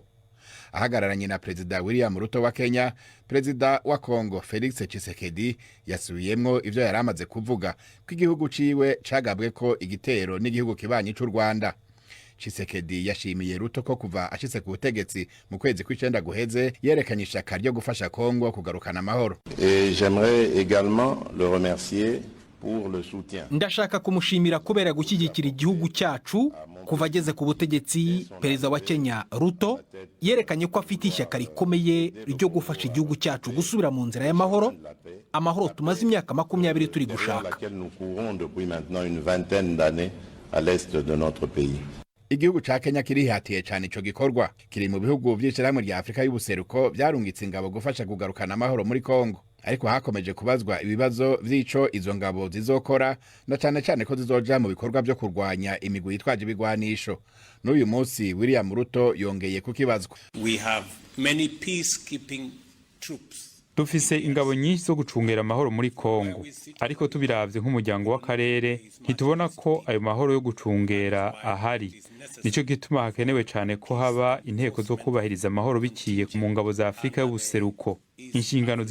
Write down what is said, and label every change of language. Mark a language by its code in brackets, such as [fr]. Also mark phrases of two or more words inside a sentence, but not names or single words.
[rn] Ahagararanye na Perezida William Ruto wa Kenya, Perezida wa Congo Felix Sthisekedi yasubiyemwo ivyo yaramaze kuvuga ko igihugu ciwe cagabwe ko igitero n'igihugu kibanyi c'u Rwanda. Sthisekedi yashimiye Ruto ko kuva ashitse ku butegetsi mu kwezi kw'icenda guheze yerekanye ishaka ryo gufasha Congo kugarukana amahoro. [fr] J'aimerais également le remercier pour le soutien. [rw] Ndashaka kumushimira kubera gushyigikira igihugu cyacu kuva ageze ku butegetsi. Perezida wa Kenya Ruto yerekanye ko afite ishyaka rikomeye ryo gufasha igihugu cyacu gusubira mu nzira y'amahoro, amahoro tumaze imyaka 20 turi gushaka. [rn] Igihugu ca Kenya kirihatiye cyane ico gikorwa, kiri mu bihugu vy'ishyirahamwe rya Afrika y'ubuseruko byarungitse ingabo gufasha kugarukana amahoro muri Congo. Ariko hakomeje kubazwa ibibazo vy'ico izo ngabo zizokora, na cyane ko zizoja mu bikorwa byo kurwanya imigwi yitwaje ibigwanisho. N'uyu munsi William Ruto yongeye kukibazwa. [en] We have many peacekeeping troops. [rn] Dufise ingabo nyinshi zo gucungera amahoro muri Congo, ariko tubiravye nk'umuryango w'akarere ntitubona ko ayo mahoro yo gucungera ahari. Nico gituma hakenewe cyane ko haba inteko zo kubahiriza amahoro biciye mu ngabo za Afrika y'ubuseruko.